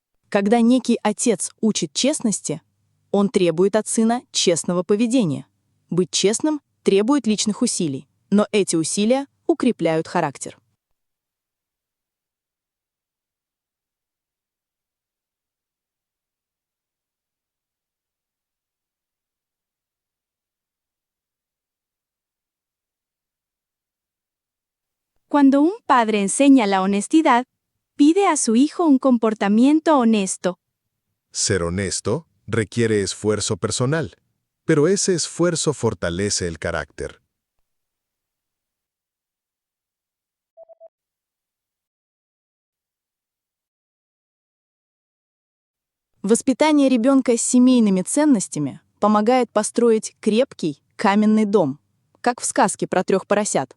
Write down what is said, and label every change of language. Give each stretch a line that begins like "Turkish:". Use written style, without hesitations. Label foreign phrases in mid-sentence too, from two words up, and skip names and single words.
Russian: Когда некий отец учит честности, он требует от сына честного поведения. Быть честным требует личных усилий, но эти усилия укрепляют характер.
Spanish: Cuando un padre enseña la honestidad, pide a su hijo un comportamiento honesto. Ser honesto requiere esfuerzo personal, pero ese esfuerzo fortalece el carácter.
Russian: Воспитание ребенка с семейными ценностями помогает построить крепкий каменный дом, как в сказке про 3 поросят.